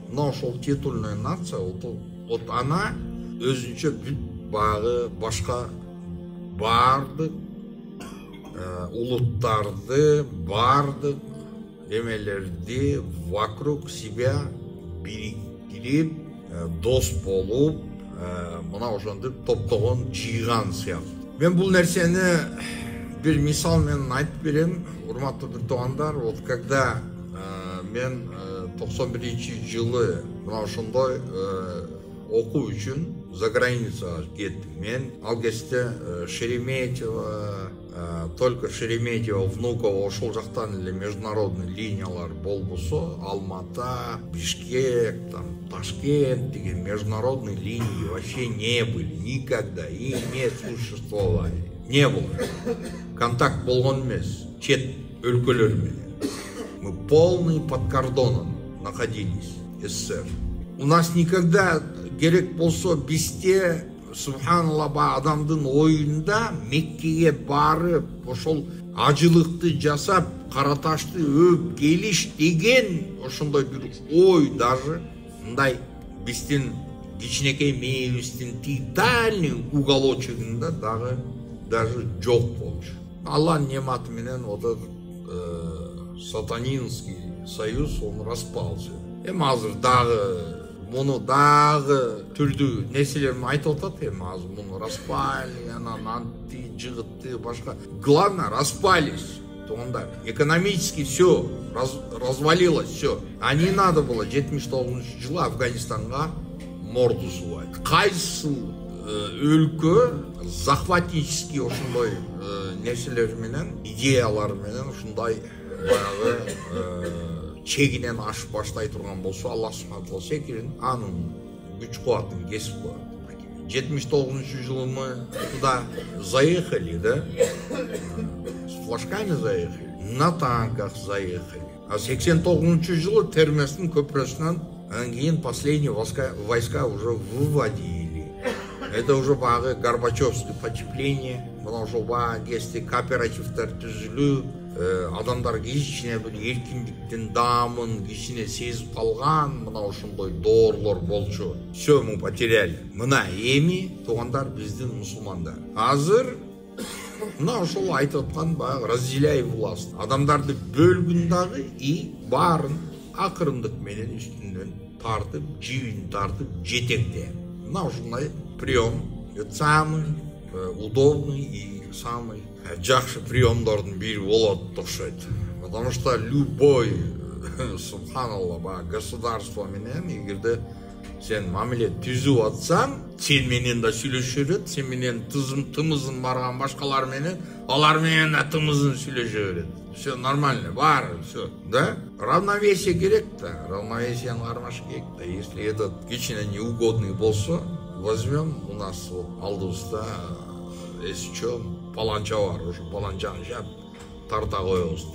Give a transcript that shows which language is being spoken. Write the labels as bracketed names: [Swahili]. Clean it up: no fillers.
[Kyrgyz] Но ошол титульная нация вот она өзүнчө багы башка бардык улуттарды, бардык эмелерди [Russian] вокруг себя [Kyrgyz] бириктирип, дос болуп, мына ошентип топтогон жыйган сыяктуу. Мен бул нерсени бир мисал менен айтып берем, урматтуу туугандар. Вот когда мен 91-жылы мына ошондой окуу үчүн за границага кеттим. [Russian] Мен ал кезде Шереметьево, только Шереметьево, Внуково, [Kyrgyz] ошол жактан эле [Russian] международный линиялар болбосо, Алмата, Бишкек, там, Ташкент деген международные линии вообще не были никогда и не существовали. Не было. [Kyrgyz] Контакт болгон эмес, чет өлкөлөр менен. [Russian] Мы полный под кордоном находились, СССР. У нас никогда [Kyrgyz] керек болсо бизде субханалла адамдын оюнда Меккеге барып, ошол ажылыкты жасап, Караташты өп келиш деген ошондой бир ой даже мындай биздин кичинекей мээбиздин титальный уголочогунда даже жок болчу. Аллахтын нематы менен [Russian] вот этот сатанинский союз он распался. [Kyrgyz] Эми азыр дагы муну дагы түрдүү нерселерин айтып атат. Эми азыр муну распали, анан анты жыгытты башка. [Russian] Главное, распались. Туугандар, экономически все развалилось, все. А не надо было 79-жылы Афганистанга морду сувать. [Kyrgyz] Кайсы өлкө захватнический ошондой нерселер менен, идеялар менен ушундай баягы чегинен ашып баштай турган болсо, Аллах субханала секирин анын күч кубатын кесип коет. [Russian] 79-жылы мы туда заехали, да? С флажками заехали, на танках заехали. [Kyrgyz] А 89-жылы Терместин көпүрөсүнөн анан кийин [Russian] последние войска уже выводили. Это уже [Kyrgyz] бағы Горбачевский потепление, мына ошол баа кезде кооперативдер түзүлүү, адамдар кичине бир эркиндиктин даамын кичине сезип калган, мына ошондой доорлор болчу. [Russian] Все мы потеряли. [Kyrgyz] Мына эми туугандар биздин мусулмандар. Азыр мына ошол айтып аткан баягы [Russian] разделяй власть. [Kyrgyz] Адамдарды бөлгүн дагы и баарын акырындык менен үстүнөн тартып, жибин тартып жетекте. Мына ушундай прием, [Russian] это самый удобный и самый [Kyrgyz] жакшы приемдордун бири болот окшойт. [Russian] Потому что любой, [Kyrgyz] субханаллах, государство менен эгерде сен мамиле түзүп атсаң, сен менен да сүйлөшө берет, сен менен тымызын барган башкалар менен, алар менен да тымызын сүйлөшө берет. [Russian] Все нормально, бар, все, да? Равновесие керек, да, равновесие [Kyrgyz] кармаш керек, [Russian] да. Если этот кичине неугодный болсо, возьмем, у нас вот алдыбызда, если что, [Kyrgyz] паланча бар, [Russian] уже паланчаны жап, тарта коебуз.